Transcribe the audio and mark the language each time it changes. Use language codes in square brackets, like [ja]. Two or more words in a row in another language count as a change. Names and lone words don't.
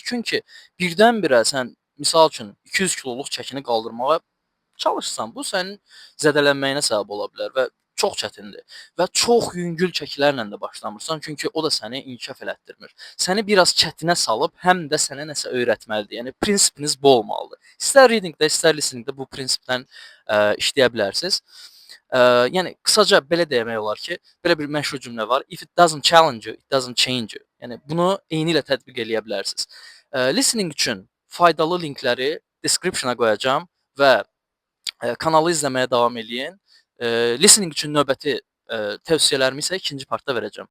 [az] Çünki birdən-birə sən misal üçün 200 kiloluq çəkini qaldırmağa çalışsan, bu sənin zədələnməyinə səbəb ola bilər və çox çətindir və çox yüngül çəkilərlə də başlamırsan, çünki o da səni inkişaf elətdirmir. Səni biraz çətinə salıb, həm də sənə nəsə öyrətməlidir. Yəni prinsipiniz bu olmalıdır. İstər readingdə, istər listeningdə bu prinsipdən işləyə bilərsiniz. Yəni qısaca belə demək olar ki, belə bir məşhur cümlə var. [en] If it doesn't challenge you, it doesn't change you. [az] Yəni bunu eynilə tətbiq eləyə bilərsiniz. Listening üçün faydalı linkləri description-a qoyacağam və kanalı izləməyə davam eləyin. Listening üçün növbəti tövsiyələrimi isə ikinci partda verəcəm.